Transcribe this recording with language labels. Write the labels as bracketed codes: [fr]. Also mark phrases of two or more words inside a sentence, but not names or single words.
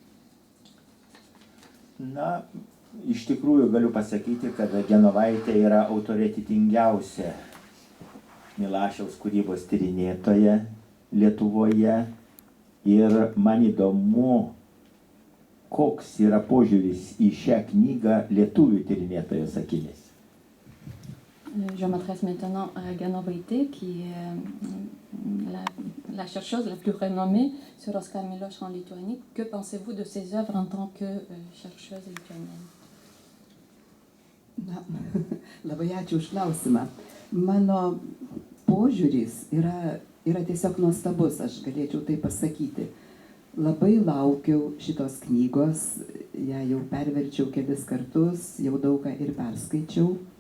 [lt] Na, iš tikrųjų galiu pasakyti, kad Genovaitė yra autoritetingiausia Milašiaus kūrybos tyrinėtoja Lietuvoje. Ir man įdomu, koks yra požiūris į šią knygą lietuvių tyrinėtojos akimis. [fr] Je m'adresse maintenant à Genovaitė, qui est la chercheuse la plus renommée sur Oskar Miloš en Lituanie. Que pensez-vous de ses œuvres en tant que chercheuse lituanienne? [lt] Na, labai ačiū už klausimą. Mano požiūris yra yra tiesiog nuostabus, aš galėčiau tai pasakyti. Labai laukiau šitos knygos, ją jau perverčiau kelis kartus, jau daug ką ir perskaičiau.